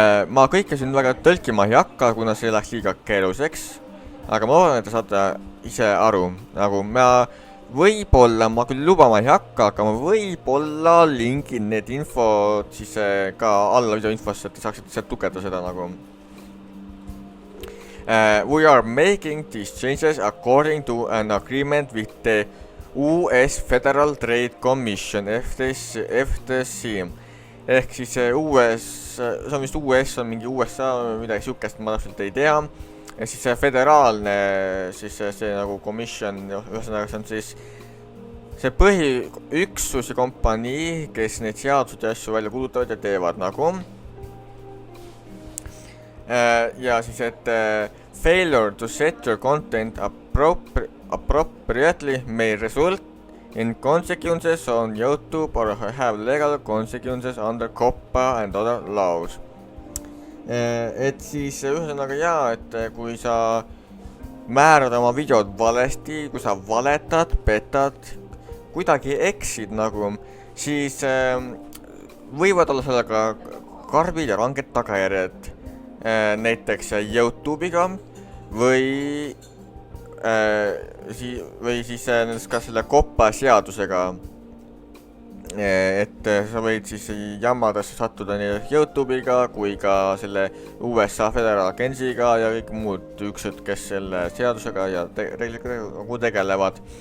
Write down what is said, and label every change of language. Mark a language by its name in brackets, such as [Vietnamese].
[Estonian] Ma kõike siin väga tõlkima ei hakka, kuna see läheks liiga keeruliseks, aga ma loodan, et te saate ise aru. Nagu ma võib-olla, ma küll lubama ei hakka, aga ma võib-olla lingin need infod siis ka alla video infosse, et te saaksite sealt tugeda seda nagu. [English] We are making these changes according to an agreement with the US Federal Trade Commission, FTC. [Estonian] Ehk siis US, see on vist US, on mingi USA või midagi sihukest, ma täpselt ei tea. Ja siis see föderaalne, siis see nagu komisjon, ühesõnaga see on siis see põhiüksus ja kompanii, kes neid seadused ja asju välja kuulutavad ja teevad nagu. Ja siis, et [English] failure to set your content appropriately may result in consequences on YouTube or have legal consequences under COPPA and other laws. [Estonian] Et siis ühesõnaga jaa, et kui sa määrad oma videod valesti, kui sa valetad, petad, kuidagi eksid nagu, siis võivad olla sellega karmid ja ranged tagajärjed, näiteks YouTube'iga või siis ka selle kopa seadusega, et sa võid siis jamadesse sattuda nii YouTube'iga kui ka selle USA föderaalagentsiga ja kõik muud üksused, kes selle seadusega ja reeglitega tegelevad.